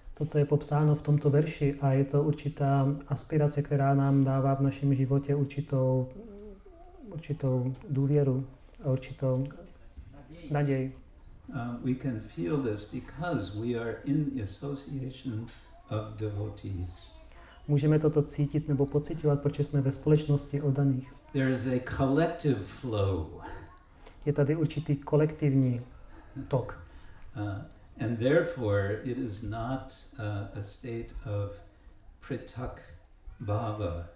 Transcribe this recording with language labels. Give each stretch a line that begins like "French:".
Czech: Toto je popsáno v tomto verši a je to určitá aspirace, která nám dává v našem životě určitou důvěru a určitou naději.
English: We can feel this because we are in the association of devotees.
Czech: Můžeme toto cítit nebo pociťovat, protože jsme ve společnosti oddaných.
English: There is a collective flow.
Czech: Je tady určitý kolektivní tok.
English: And therefore it is not a state of pritak bhava.